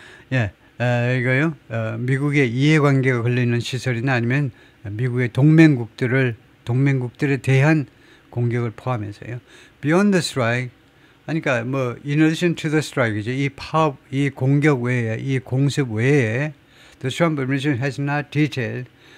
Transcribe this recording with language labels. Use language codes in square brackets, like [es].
[ko] 이거요. 미국의 이해관계가 걸려있는 시설이나 아니면 미국의 동맹국들에 대한 공격을 포함해서요. [en] Beyond the strike, [ko] 그러니까 뭐 [en] in addition to the strike이죠. [ko] 이 공격 외에, 이 공습 외에 [en] the Trump administration has not detailed.